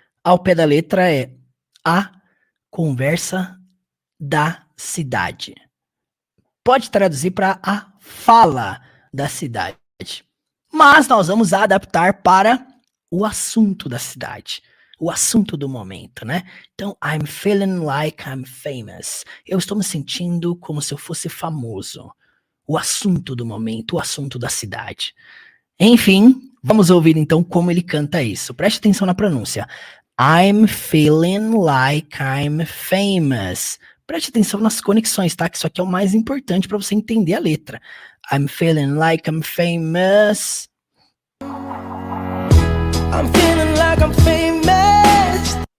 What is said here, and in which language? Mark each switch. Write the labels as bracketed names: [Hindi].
[Portuguese] Ao pé da letra é a conversa da cidade. Pode traduzir para a fala da cidade. Mas nós vamos adaptar para o assunto da cidade. O assunto do momento, né? [English] Então, I'm feeling like I'm famous. [Portuguese] Eu estou me sentindo como se eu fosse famoso. O assunto do momento, o assunto da cidade. Enfim, vamos ouvir então como ele canta isso. Preste atenção na pronúncia. [English] I'm feeling like I'm famous. [Portuguese] Preste atenção nas conexões, tá? Que isso aqui é o mais importante para você entender a letra. [English] I'm feeling like I'm famous. I'm feeling like I'm famous.